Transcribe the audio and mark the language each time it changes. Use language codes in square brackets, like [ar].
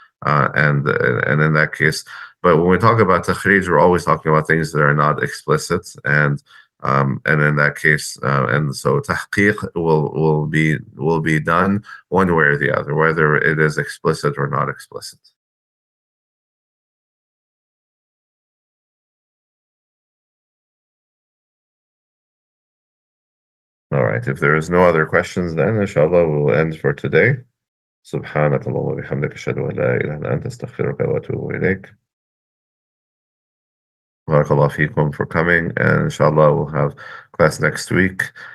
[en] And in that case, but when we talk about takhrij, we're always talking about things that are not explicit, and in that case, and so tahqiq will be done one way or the other, whether it is explicit or not explicit. All right. If there is no other questions, then inshallah we'll end for today. [ar] سبحانك اللهم وبحمدك أشهد أن لا إله إلا أنت أستغفرك وأتوب إليك. [en] Barakallah feekum for coming, and inshallah we'll have class next week.